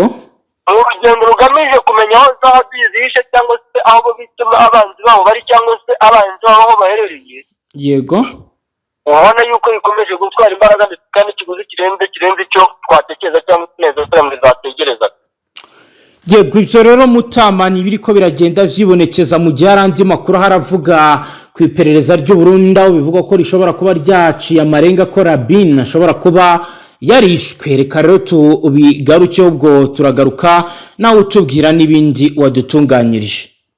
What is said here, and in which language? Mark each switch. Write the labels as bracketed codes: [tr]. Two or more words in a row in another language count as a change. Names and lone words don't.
[rw] Urugendo rugamije kumenya aho za AVIS zishe cyangwa se aho bituma abanzi babo bari cyangwa se abanzi babo aho baherereye. Yego. Ubona yuko ikomeje gutwara imbaraga ndetse kandi ikiguzi kirenze icyo twatekereza cyangwa neza Sarambwe zategereza. [rn] Yego, ibyo rero Mutamani biriko biragenda vyibonekeza mu gihe arandi makuru haravuga ku iperereza ry'u Burundi aho bivuga ko rishobora kuba ryaciye amarenga ko Rabin ashobora kuba yarishwe. [rw] Reka rero tubigaruke ubwo turagaruka nawe utubwira n'ibindi wadutunganyirije.